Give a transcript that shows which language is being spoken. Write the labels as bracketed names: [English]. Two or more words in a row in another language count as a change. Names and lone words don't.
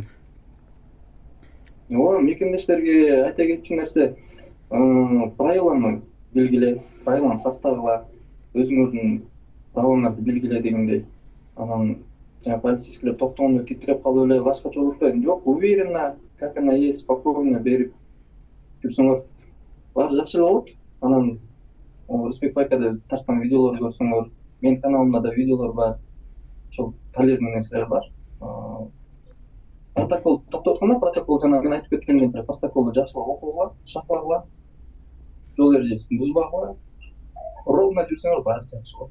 [Kyrgyz] Ооба, мекендештерге айта кетчү нерсе, правиланы белгиле, правиланы сактагыла, өзүңөрдүн правоңарды белгиле дегендей. Анан полицейскийлер токтогондо титиреп калып эле башкача болуп атпайбы? Жок, [Russian] уверенно, как она есть, спокойно [Kyrgyz] берип жүрсөңөр баары жакшы эле болот. Анан Рысбек байкада тарткан видеолорду көрсөңөр, менин каналымда да видеолор бар. Ошол полезный нерселер бар. Протокол токтотканда, протокол жана мен айтып кеткендей протоколду жакшылап окугула, шаклагыла, жол эрежесин бузбагыла, ровно жүрсөңөр баары жакшы болот.